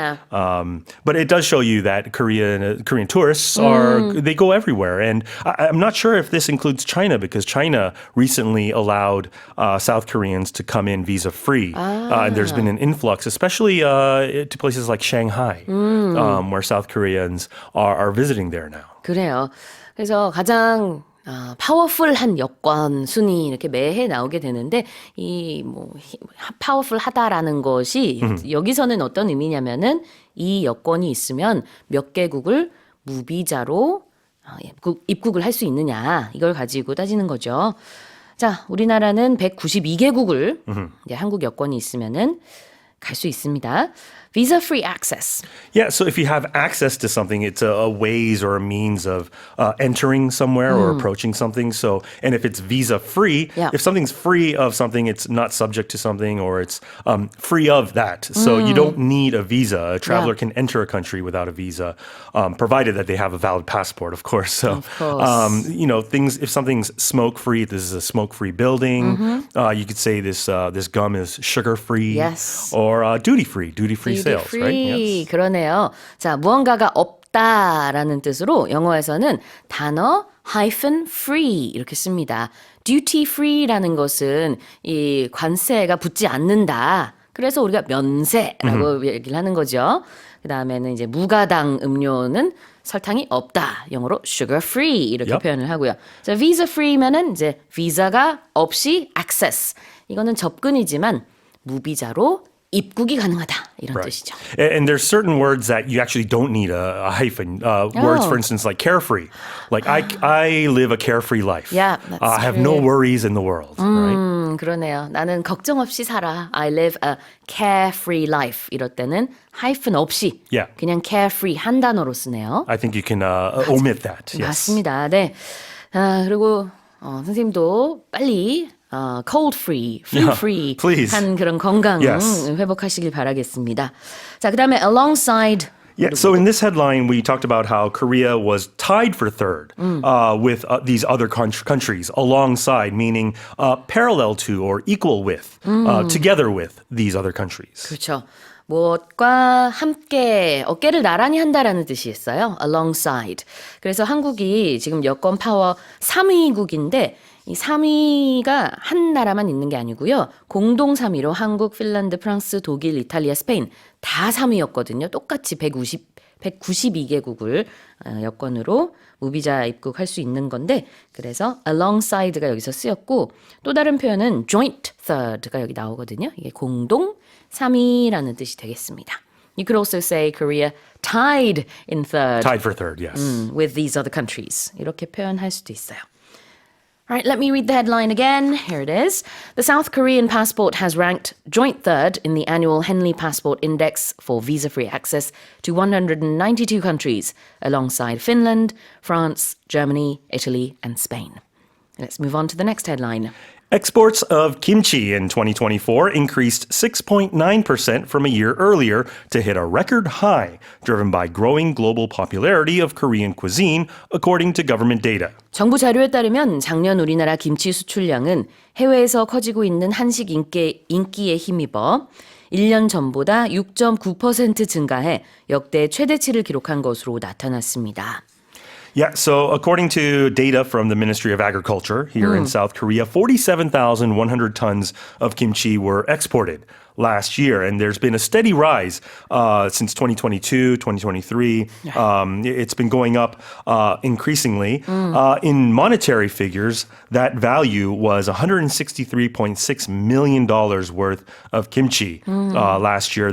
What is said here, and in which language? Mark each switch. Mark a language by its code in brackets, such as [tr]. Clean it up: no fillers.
[en] But it does show you that Korean tourists they go everywhere. And I'm not sure if this includes China, because China recently allowed South Koreans to come in visa-free. And there's been an influx, especially to places like Shanghai, where South Koreans are visiting there now. [ko] 그래요. 그래서 가장 파워풀한 여권 순위 이렇게 매해 나오게 되는데 이 뭐 파워풀하다라는 것이 여기서는 어떤 의미냐면은 이 여권이 있으면 몇 개국을 무비자로 입국을 할 수 있느냐 이걸 가지고 따지는 거죠. 자, 우리나라는 192개국을 이제 한국 여권이 있으면은 갈 수 있습니다. [en] Visa-free access. Yeah, so if you have access to something, it's a ways or a means of entering somewhere or approaching something. So, and if it's visa-free, if something's free of something, it's not subject to something, or it's free of that. So you don't need a visa. A traveler can enter a country without a visa, provided that they have a valid passport, of course. So, of course. you know, if something's smoke-free, this is a smoke-free building. You could say this gum is sugar-free, or duty-free sales, free. right? Yes. [ko] 그러네요. 자, 무언가가 없다라는 뜻으로 영어에서는 단어 -free 이렇게 씁니다. duty free라는 것은 이 관세가 붙지 않는다. 그래서 우리가 면세라고 얘기를 하는 거죠. 그다음에는 이제 무가당 음료는 설탕이 없다. 영어로 sugar free 이렇게 표현을 하고요. 자, visa free면은 이제 비자가 없이 access. 이거는 접근이지만 무비자로 입국이 가능하다 이런 뜻이죠. [en] And there's certain words that you actually don't need a hyphen. Words, for instance, like carefree. Like I live a carefree life. Yeah, that's I have no worries in the world. Right? [ko] 그러네요. 나는 걱정 없이 살아. [en] I live a carefree life. [ko] 이럴 때는 하이픈 없이 그냥 carefree 한 단어로 쓰네요. [en] I think you can omit that. Yes. [ko] 맞습니다. 네. 그리고 선생님도 빨리 cold free, flu free 한 그런 건강 회복하시길 바라겠습니다. 자, 그다음에 alongside [en] Yeah, so in this headline, we talked about how Korea was tied for third with these other countries alongside, meaning parallel to or equal with, together with these other countries. [ko] 그렇죠. 무엇과 함께 어깨를 나란히 한다라는 뜻이 있어요. [en] alongside. [ko] 그래서 한국이 지금 여권 파워 3위국인데 이 3위가 한 나라만 있는 게 아니고요. 공동 3위로 한국, 핀란드, 프랑스, 독일, 이탈리아, 스페인 다 3위였거든요. 똑같이 192개국을 여권으로 무비자 입국할 수 있는 건데 그래서 alongside가 여기서 쓰였고 또 다른 표현은 joint third가 여기 나오거든요. 이게 공동 3위라는 뜻이 되겠습니다. [en] You could also say Korea tied in third. Tied for third, yes. With these other countries. [ko] 이렇게 표현할 수도 있어요. [en] All right, let me read the headline again. Here it is. The South Korean passport has ranked joint third in the annual Henley Passport Index for visa-free access to 192 countries, alongside Finland, France, Germany, Italy, and Spain. Let's move on to the next headline. Exports of kimchi in 2024 increased 6.9% from a year earlier to hit a record high, driven by growing global popularity of Korean cuisine, according to government data. [ko] 정부 자료에 따르면 작년 우리나라 김치 수출량은 해외에서 커지고 있는 한식 인기에 힘입어 1년 전보다 6.9% 증가해 역대 최대치를 기록한 것으로 나타났습니다. [en] Yeah, so according to data from the Ministry of Agriculture here in South Korea, 47,100 tons of kimchi were exported last year. And there's been a steady rise since 2022, 2023. It's been going up increasingly. In monetary figures, that value was $163.6 million worth of kimchi last year.